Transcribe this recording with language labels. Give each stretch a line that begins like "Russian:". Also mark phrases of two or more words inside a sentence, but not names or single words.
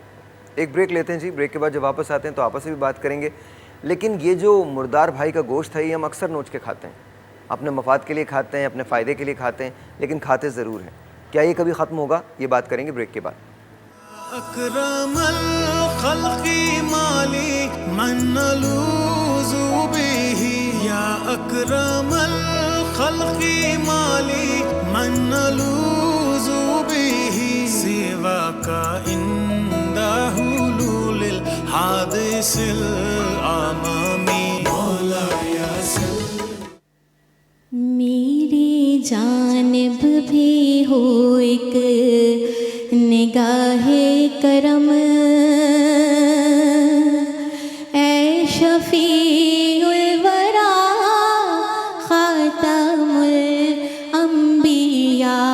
Urdu: ایک بریک لیتے ہیں جی, بریک کے بعد جب واپس آتے ہیں تو آپس سے بھی بات کریں گے. لیکن یہ جو مردار بھائی کا گوشت ہے, یہ ہم اکثر نوچ کے کھاتے ہیں, اپنے مفاد کے لیے کھاتے ہیں, اپنے فائدے کے لیے کھاتے ہیں, لیکن کھاتے ضرور ہیں. کیا یہ کبھی ختم ہوگا؟ یہ بات کریں گے بریک کے بعد.
Arabic: اکرم الخلق مالی من نلوذ به یا اکرم الخلق مالی من نلوذ به سواک عند حلول الحادث العمامی مولایا
Urdu: میری جانب بھی ہو ایک نگاہ کرم, اے شفیع الورا خاتم الانبیاء,